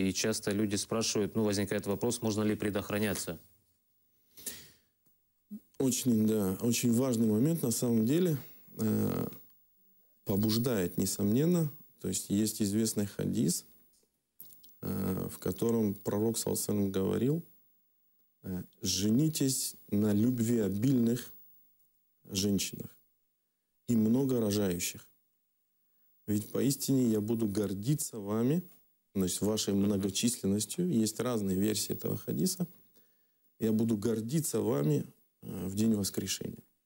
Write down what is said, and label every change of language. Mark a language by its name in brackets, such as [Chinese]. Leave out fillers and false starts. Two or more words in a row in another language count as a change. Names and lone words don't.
[Russian] И часто люди спрашивают, ну, возникает вопрос, можно ли предохраняться? Очень важный момент на самом деле. Побуждает, несомненно. То есть есть известный хадис, в котором пророк [Arabic] صلى الله عليه وسلم [Russian] говорил: женитесь на любвеобильных женщинах и много рожающих. Ведь поистине я буду гордиться вами значит, вашей многочисленностью, есть разные версии этого хадиса, я буду гордиться вами в день воскрешения.